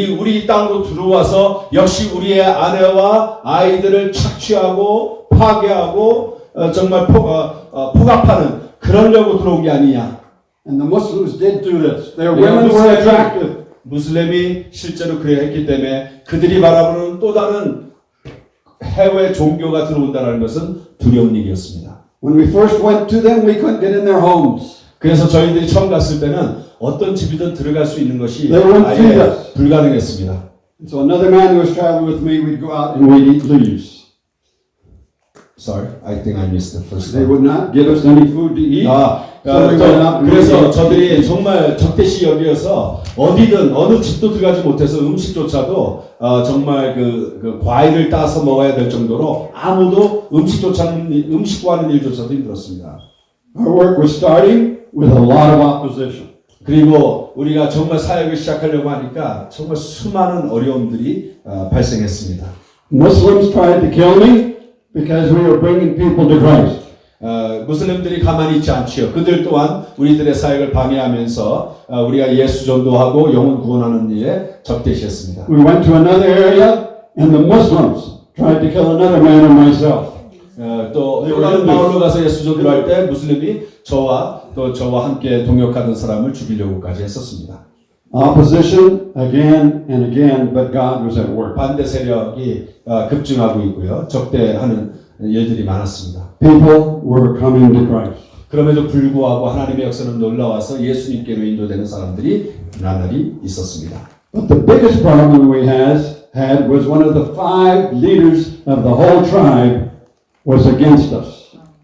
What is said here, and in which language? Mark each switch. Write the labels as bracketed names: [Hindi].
[Korean] 우리 땅으로 들어와서 역시 우리의 아내와 아이들을 착취하고 파괴하고 정말 폭압하는 그러려고 들어온 게 아니냐. [English] And the Muslims did do this. Their women were attractive. [Korean] 무슬림이 실제로 그래 했기 때문에 그들이 바라보는 또 다른 해외 종교가 들어온다는 것은 두려운 일이었습니다. [English] When we first went to them, we couldn't get in their homes. [Korean] 그래서 저희들이 처음 갔을 때는 어떤 집이든 들어갈 수 있는 것이 [English] They wouldn't feed [Korean] 아예 [English] us. [Korean] 불가능했습니다. [English] So another man who was traveling with me, we'd go out and we'd eat leaves. Sorry, I think I missed the first They one. would not give us any food to eat. [Korean] 그래서 저들이 정말 적대시 여기어서 어디든 어느 집도 들어가지 못해서 음식조차도 정말 그 과일을 따서 먹어야 될 정도로 아무도 음식 구하는 일조차도 힘들었습니다. [English] Our work was starting with a lot of opposition. [Korean] 그리고 우리가 정말 사역을 시작하려고 하니까 정말 수많은 어려움들이 발생했습니다. [English] Muslims tried to kill me because we were bringing people to Christ. [Korean] 무슬림들이 가만히 있지 않지요. 그들 또한 우리들의 사역을 방해하면서 우리가 예수 전도하고 영혼 구원하는 일에 적대시했습니다. [English] We went to another area and the Muslims tried to kill another man and myself. [Korean] 또 다른 마을로 가서 예수 전도할 때 무슬림이 저와 함께 동역하던 사람을 죽이려고까지 했었습니다. [English] Opposition again and again, but God was at work. [Korean] 반대 세력이 급증하고 있고요. 적대하는 일들이 많았습니다. [English] People were coming to Christ. [Korean] 그럼에도 불구하고 하나님의 역사는 놀라워서 예수님께로 인도되는 사람들이 나날이 있었습니다. [English] But the biggest problem we had was one of the 5 leaders of the whole tribe was against us.